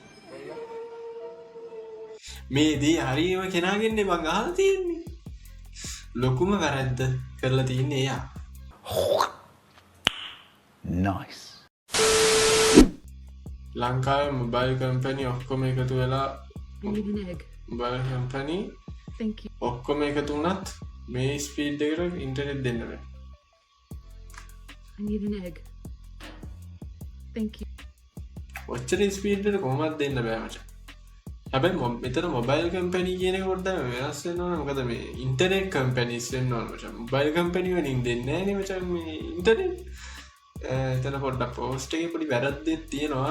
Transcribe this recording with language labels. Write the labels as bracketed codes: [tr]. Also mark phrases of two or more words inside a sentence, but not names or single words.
[si] මේ දී හරියම කෙනාගෙන්නේ මං අහලා තියෙන්නේ. ලොකුම වැරද්ද කරලා තියන්නේ එයා. Nice. ලංකාවේ [en] mobile company [si] ඔක්කොම එකතු වෙලා [en] I need an egg. mobile company Thank you. [si] ඔක්කොම එකතු වුණත් මේ ස්පීඩ් එකට ඉන්ටර්නෙට් දෙන්න බෑ. [en] I need an egg. Thank you. [si] ඔච්චර ස්පීඩ් එකට කොහොමද දෙන්න බෑ මචං. හැබැයි මෙතන [en] mobile company [si] කියන එක පොඩ්ඩක් වෙනස් වෙන්න ඕන. මොකද මේ [en] internet companies [si] වෙන්න ඕන මචං. [en] mobile company [si] වලින් දෙන්නේ නැහැ නේ මචං මේ ඉන්ටර්නෙට්. එතන පොඩ්ඩක් පෝස්ට් එකේ පොඩි වැරද්දක් තියෙනවා.